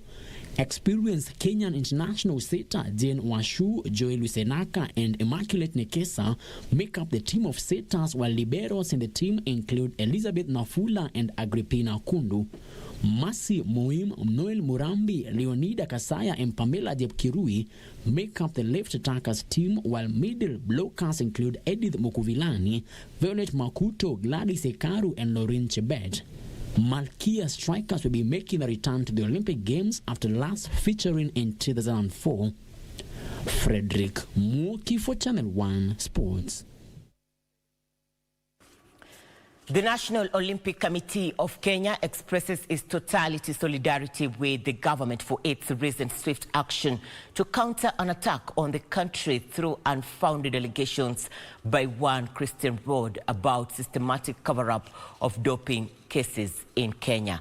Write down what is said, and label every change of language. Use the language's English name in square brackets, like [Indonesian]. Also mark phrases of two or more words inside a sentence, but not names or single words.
[English] Experienced Kenyan international setter Jane Washu, Joel Lusenaka and Immaculate Nekesa make up the team of setters, while liberos in the team include Elizabeth Nafula and Agrippina Kundu. Masi Moim, Noel Murambi, Leonida Kasaya and Pamela Jepkirui make up the left attackers team, while middle blockers include Edith Mukuvilani, Violet Makuto, Gladys Ekaru and Lauren Chebet. Malkia strikers will be making a return to the Olympic Games after last featuring in 2004. Frederick Mwoki for Channel 1 Sports. The National Olympic Committee of Kenya expresses its totality solidarity with the government for its recent swift action to counter an attack on the country through unfounded allegations by one Christian Road about systematic cover-up of doping cases in Kenya.